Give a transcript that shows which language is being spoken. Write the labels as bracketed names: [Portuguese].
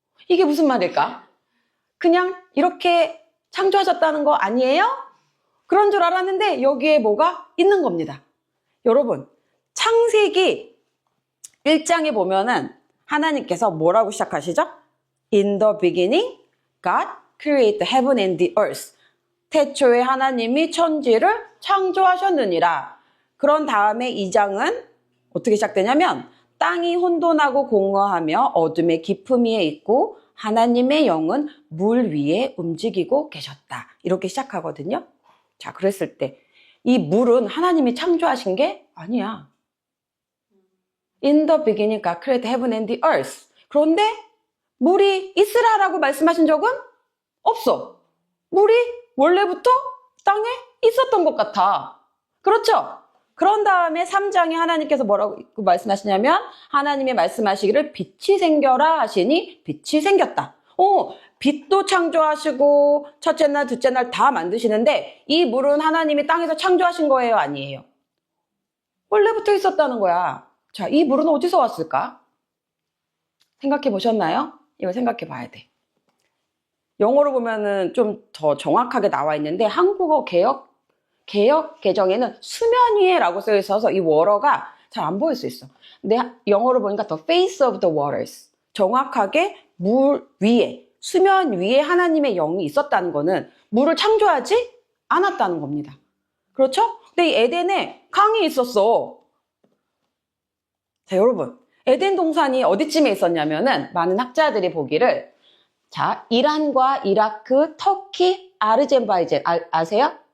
[Korean] 이게 무슨 말일까? 그냥 이렇게 창조하셨다는 거 아니에요? 그런 줄 알았는데 여기에 뭐가 있는 겁니다. 여러분, 창세기 1장에 보면은 하나님께서 뭐라고 시작하시죠? [English] In the beginning, God created heaven and the earth. [Korean] 태초에 하나님이 천지를 창조하셨느니라. 그런 다음에 2장은 어떻게 시작되냐면 땅이 혼돈하고 공허하며 어둠의 깊음 위에 있고 하나님의 영은 물 위에 움직이고 계셨다. 이렇게 시작하거든요. 자, 그랬을 때 이 물은 하나님이 창조하신 게 아니야. [English] In the beginning God created heaven and the earth. [Korean] 그런데 물이 있으라라고 말씀하신 적은 없어. 물이 원래부터 땅에 있었던 것 같아. 그렇죠? 그런 다음에 3장에 하나님께서 뭐라고 말씀하시냐면 하나님이 말씀하시기를 빛이 생겨라 하시니 빛이 생겼다. 빛도 창조하시고 첫째 날, 둘째 날 다 만드시는데 이 물은 하나님이 땅에서 창조하신 거예요? 아니에요? 원래부터 있었다는 거야. 자, 이 물은 어디서 왔을까? 생각해 보셨나요? 이거 생각해 봐야 돼. 영어로 보면은 좀 더 정확하게 나와 있는데 한국어 개역 개정에는 수면 위에라고 써 있어서 이 워러가 잘 안 보일 수 있어. 근데 영어로 보니까 [English] the face of the waters. [Korean] 정확하게 물 위에, 수면 위에 하나님의 영이 있었다는 거는 물을 창조하지 않았다는 겁니다. 그렇죠? 근데 이 에덴에 강이 있었어. 자, 여러분. 에덴 동산이 어디쯤에 있었냐면은 많은 학자들이 보기를 자, 이란과 이라크, 터키, 아르제바이잔 아세요?